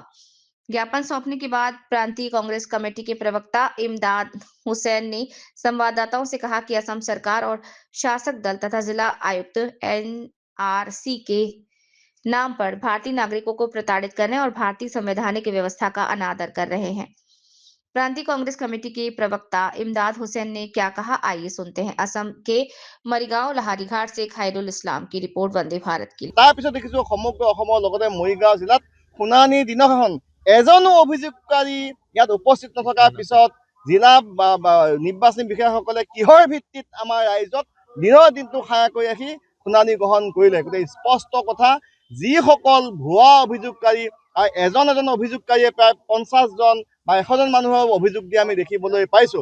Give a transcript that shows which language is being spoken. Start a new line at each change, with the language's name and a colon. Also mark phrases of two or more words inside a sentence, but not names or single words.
Hindi: ज्ञापन सौंपने के बाद प्रांतीय कांग्रेस कमेटी के प्रवक्ता इमदाद हुसैन ने संवाददाताओं से कहा कि असम सरकार और शासक दल तथा जिला आयुक्त एनआरसी के नाम पर भारतीय नागरिकों को प्रताड़ित करने और भारतीय संवैधानिक व्यवस्था का अनादर कर रहे हैं। प्रांतीय कांग्रेस कमेटी के प्रवक्ता इमदाद हुसैन ने क्या कहा, आइए सुनते हैं। असम के मरीगांव लहारीघाट से खायरुल इस्लाम की रिपोर्ट, वंदे भारत की।
Assamese: তাৰপিছত দেখিছোঁ সমগ্ৰ অসমৰ লগতে মৰিগাঁও জিলাত শুনানি দিনাখন এজনো অভিযোগকাৰী ইয়াত উপস্থিত নথকাৰ পিছত জিলা নিৰ্বাচনী বিষয়াসকলে কিহৰ ভিত্তিত আমাৰ ৰাইজক দিনৰ দিনটো খাৰা কৰি ৰাখি শুনানি গ্ৰহণ কৰিলে। গতিকে স্পষ্ট কথা, যিসকল ভুৱা অভিযোগকাৰী আৰু এজন অভিযোগকাৰীয়ে প্ৰায় 50জন বা 100জন মানুহৰ অভিযোগ দিয়া আমি দেখিবলৈ পাইছোঁ।